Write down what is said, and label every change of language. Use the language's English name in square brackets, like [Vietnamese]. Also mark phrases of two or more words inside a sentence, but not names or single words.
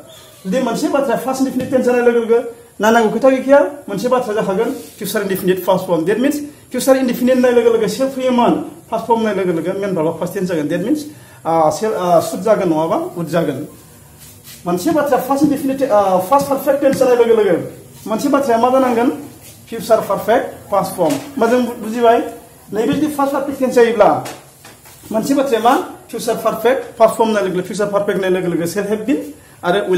[Bodo] जुदि मोनसे बाथ्राया [English] past indefinite tense [Bodo] जानाय लोगो लोगो नांगौ खोथा गैखाया मोनसे बाथ्रा जाखागोन [English] future indefinite past form that means future indefinite [Bodo] होननाय लोगो लोगो सेल फैयोमोन [English] past form [Bodo] होननाय लोगो लोगो [English] main verbआ past tense [Bodo] जागोन [English] that means [Bodo] शुड जागोन नङाबा वुड जागोन मोनसे बाथ्रा [English] past indefinite past perfect tense [Bodo] जानाय लोगो लोगो मोनसे बाथ्राया मा जानांगोन [English] future perfect past form [Bodo] मा जों बुजिबाय नैबे जुदि [English] past perfect [Bodo] टेन्स जायोब्ला मोनसे बाथ्राया मा [English] future perfect past form [Bodo] होननाय लोगो लोगो [English] future perfect [Bodo] होननाय लोगो लोगो [English] shall have been [Bodo] आरो विल